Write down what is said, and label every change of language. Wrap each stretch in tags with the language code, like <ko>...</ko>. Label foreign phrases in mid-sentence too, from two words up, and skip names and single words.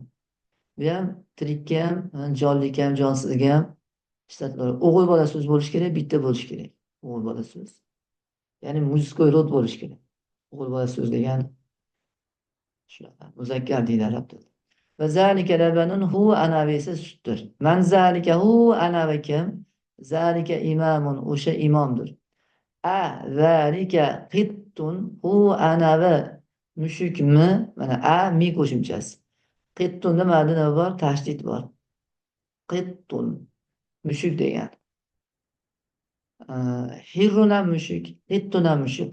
<uz>Bu ham tirikka ham, jonlikka ham, jonsizga ham ishlatiladi. O'g'il bola so'z bo'lishi kerak, bitta bo'lishi kerak. O'g'il bola so'z. Ya'ni</uz> <ru>мужской род</ru> <uz>bo'lishi kerak. O'g'il bola so'z degani shunaqa. Muzakkar deydi arab tilida.</uz> <ar>وذلك لبن</ar> <uz>hu anavi esa sutdir.</uz> <ar>من ذلك</ar> <uz>hu anavi kim?</uz> <ar>ذلك إمام,</ar> <uz>o'sha imomdir.</uz> <ar>أذلك قط hu</ar> <uz>anavi mushukmi? Mana a mi qo'shimchasi. Qittunda ma'lum nima bor? Tashdid bor. Qittun mushuk degan. Hirrun ham mushuk, qittun ham mushuk.</uz>